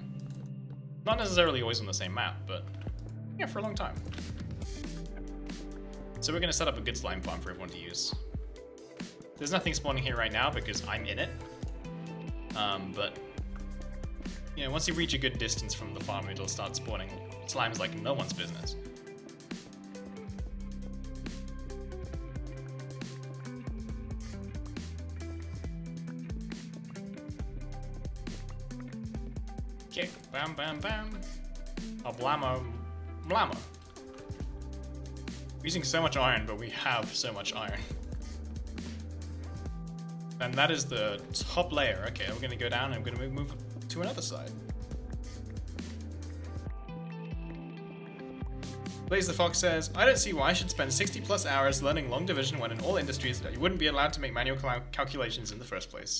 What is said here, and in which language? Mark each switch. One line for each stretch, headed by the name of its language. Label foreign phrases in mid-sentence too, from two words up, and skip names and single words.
English: Not necessarily always on the same map, but yeah, for a long time. So we're going to set up a good slime farm for everyone to use. There's nothing spawning here right now because I'm in it. But, once you reach a good distance from the farm, it'll start spawning slimes like no one's business. Okay, bam, bam, bam. A blammo, blammo. We're using so much iron, but we have so much iron. And that is the top layer. Okay, we're gonna go down and I'm gonna move to another side. Blaze the Fox says, I don't see why I should spend 60 plus hours learning long division when in all industries you wouldn't be allowed to make manual calculations in the first place.